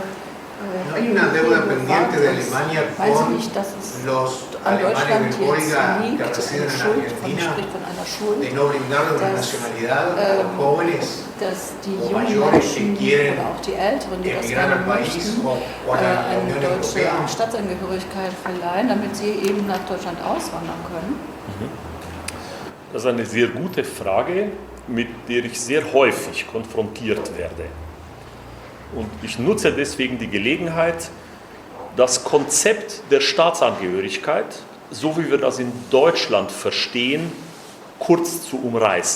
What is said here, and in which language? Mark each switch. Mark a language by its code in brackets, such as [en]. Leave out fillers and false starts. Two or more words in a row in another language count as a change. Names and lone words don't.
[es] ¿No hay una deuda pendiente de Alemania con los alemanes del Volga que residen en Argentina de no brindarle una nacionalidad a los jóvenes o mayores que quieren emigrar al país o a la Unión Europea? [de] Das ist eine sehr gute Frage, mit der ich sehr häufig konfrontiert werde. Und ich nutze deswegen die Gelegenheit, das Konzept der Staatsangehörigkeit, so wie wir das in Deutschland verstehen, kurz zu umreißen.